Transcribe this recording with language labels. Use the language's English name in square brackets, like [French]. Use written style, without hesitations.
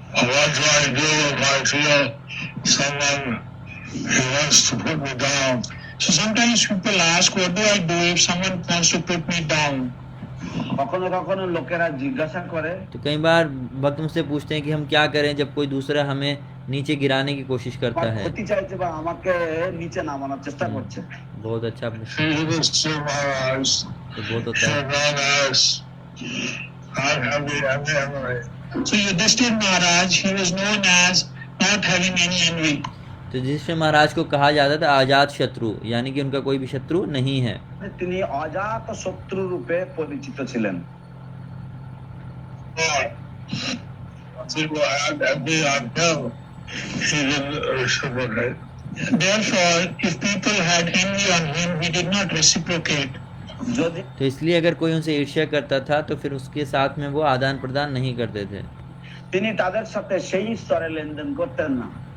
[English] What do I do if I feel someone who wants to put me down? So sometimes people ask, what do I do if someone wants to put me down? [Bangla] কখনো কখনো লোকেরা জিজ্ঞাসা করে, [Hindi] तो कई बार भक्त मुझसे पूछते हैं कि हम क्या करें जब कोई दूसरा हमें नीचे गिराने की कोशिश करता है। [Bangla] ক্ষতি চাইছে বা আমাকে নিচে নামানোর চেষ্টা করছে। [Hindi] बहुत अच्छा प्रश्न। तो बहुत होता है। [English] So Yudhishthir Maharaj, he was known as not having any envy. [Hindi] तो युधिष्ठिर महाराज को कहा जाता था आजाद शत्रु, यानी कि उनका कोई भी शत्रु नहीं है। [Bangla] তিনি অজাত শত্রু রূপে পরিচিত ছিলেন। [English] Therefore, if people had envy on him, he did not reciprocate. [Hindi] तो इसलिए अगर कोई उनसे ईर्ष्या करता था तो फिर उसके साथ में वो आदान प्रदान नहीं करते थे। [Bangla] তিনি তাদের সাথে সেই স্তরে লেনদেন করতেন না।